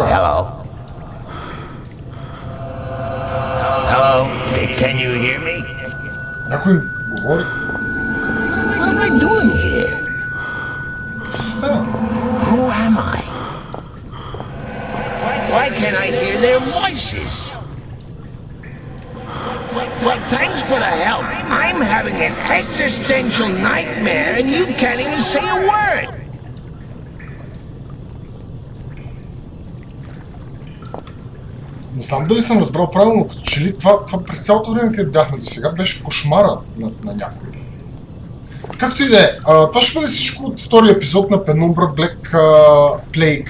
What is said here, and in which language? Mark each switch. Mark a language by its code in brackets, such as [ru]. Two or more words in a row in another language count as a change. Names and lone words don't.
[en] Hello? Hello? Can you hear me? [bg] Някой им говори. [en] What am I doing here? [bg] Какво става? [en] Who am I? Why can't I hear their voices? Well, thanks for the help. I'm having an existential nightmare and you can't even say a word. [bg] Не знам дали съм разбрал правилно, като че ли това през цялото време, където бяхме до сега, беше кошмара на някой. Както и да е, това ще бъде всичко от втория епизод на Penumbra Black Plague.